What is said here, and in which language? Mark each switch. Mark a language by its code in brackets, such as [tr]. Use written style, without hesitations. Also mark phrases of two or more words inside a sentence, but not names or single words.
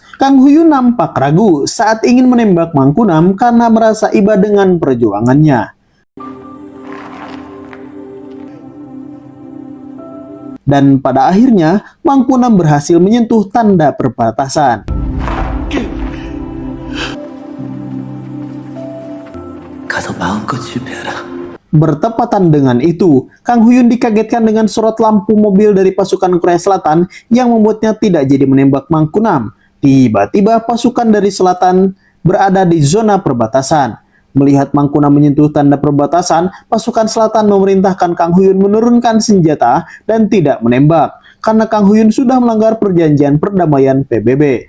[id] Kang Huyun nampak ragu saat ingin menembak Mangkunam karena merasa iba dengan perjuangannya. Dan pada akhirnya, Mangkunam berhasil menyentuh tanda perbatasan. [ko] 가서 마음껏 실패하라. [id] Bertepatan dengan itu, Kang Huyun dikagetkan dengan sorot lampu mobil dari pasukan Korea Selatan yang membuatnya tidak jadi menembak Mangkunam. Tiba-tiba pasukan dari selatan berada di zona perbatasan. Melihat Mangkunam menyentuh tanda perbatasan, pasukan selatan memerintahkan Kang Huyun menurunkan senjata dan tidak menembak, karena Kang Huyun sudah melanggar perjanjian perdamaian PBB.